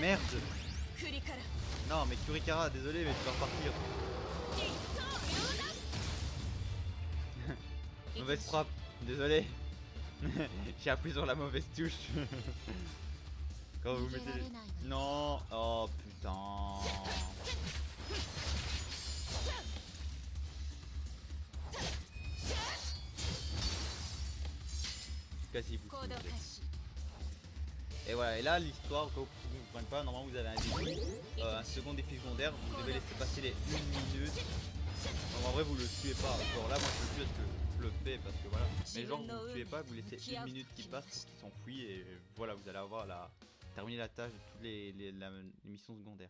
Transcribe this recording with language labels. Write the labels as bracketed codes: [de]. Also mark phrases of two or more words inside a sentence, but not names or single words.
[fr] Merde. [ja] 栗から [fr] Non, mais Kurikara, désolé, mais tu vas repartir. [ja] 一刀両断。 [fr] Mauvaise frappe, désolé. J'ai appuyé sur la mauvaise touche. Quand vous mettez les... Non. Oh putain. Cassez-vous. [ja] 行動開始。 [fr] Et voilà, et là l'histoire, quand vous ne comprenez pas, normalement vous avez un défi, un second défi secondaire, vous devez laisser passer les 1 minute. Donc en vrai vous le tuez pas, genre là moi je le tue parce que je le fais parce que voilà. Mais genre vous le tuez pas, vous laissez 1 minute qui passe pour qu'il s'enfuit et voilà vous allez avoir terminé la tâche de toutes les missions secondaires.